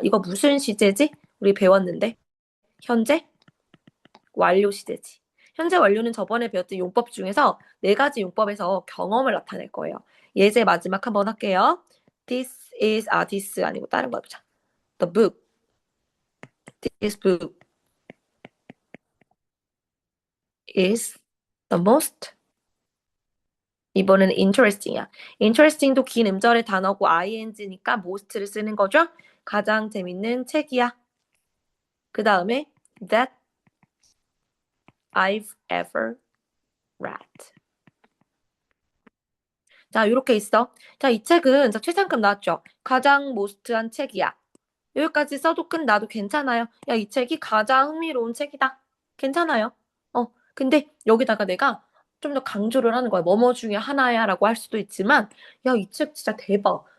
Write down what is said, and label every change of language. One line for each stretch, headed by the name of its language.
Korean: 이거 무슨 시제지? 우리 배웠는데 현재 완료 시제지. 현재 완료는 저번에 배웠던 용법 중에서 네 가지 용법에서 경험을 나타낼 거예요. 예제 마지막 한번 할게요. this 아니고 다른 거 해보자.
English: The book. This book is the most
Korean: 이번에는 interesting이야. interesting도 긴 음절의 단어고 ing니까 most를 쓰는 거죠. 가장 재밌는 책이야. 그 다음에
English: that I've ever read.
Korean: 자, 이렇게 있어. 자, 이 책은 최상급 나왔죠. 가장 most한 책이야. 여기까지 써도 끝나도 괜찮아요. 야, 이 책이 가장 흥미로운 책이다. 괜찮아요. 근데 여기다가 내가 좀 더 강조를 하는 거야. 뭐뭐 중에 하나야 라고 할 수도 있지만, 야, 이 책 진짜 대박.